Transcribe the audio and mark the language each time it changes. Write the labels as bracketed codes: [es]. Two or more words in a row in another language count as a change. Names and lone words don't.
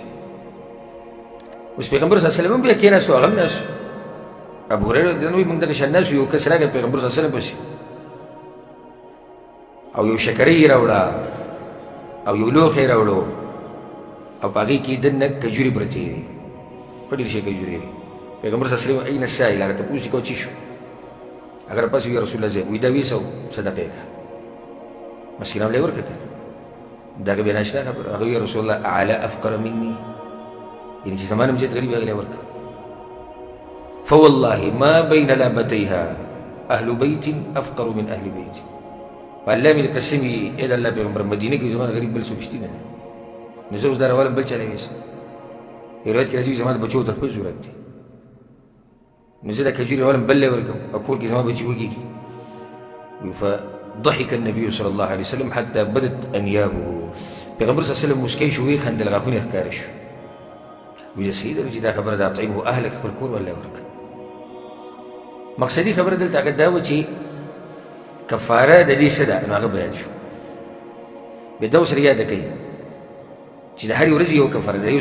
[ps] اوس پیغمبر [ar] صلی الله علیه وسلم [ps] هم بیا کېناستو هغه هم ناست ابو هریره [ar] رضی الله عنه [ps] موږ دغه شان ناست یو کس راغی پیغمبر صلی الله علیه وسلم پسې او یو شکرۍ یې راوړه او یو لوښی یې راوړو او په هغې کې دننه کجورې پرتې وې په ډېر شي کجورې وې. پیغمبر [ar] صلی الله علیه وسلم این السائل [ps] هغه تپوس یې کو څه شو اگر پس وی رسول الله وی دا 200 صدقه کا مسکینانو له ورکړه دا به ناشنا خبر هغه وی رسول الله [ar] اعلى افقر مني [ps] یعنی چې زمانه مجد غریب هغه له ورکړه. [ar] فوالله ما بين لابتيها اهل بيت افقر من اهل بيت. [ps] والله مې قسمي الى الله پیغمبر مدینه کې زمانه غریب بل څه شته نه نو زه اوس دا راولم بل چا لويس روایت کې راځي زمانه بچو ته خپل ضرورت دی نو زه دا کجورې راولم بل له ورکوم او کور کې زما بچي وږي. [ar] فضحك النبي صلى الله عليه وسلم حتى بدت انيابه. [ps] پیغمبر [ar] صلی الله علیه وسلم [ps] مسکی شو وی خندل غاښونه ښکاره شو وی سیده چې دا خبره ده [ar] اطعمه اهلک [ps] خپل کور ولا ورکه. مقصدي خبره دلته هغه دا و چې کفاره د دې څه ده نو هغه بیان شو. بیا دا اوس یاده کوي چې د هرې ورځې یو کفاره ده.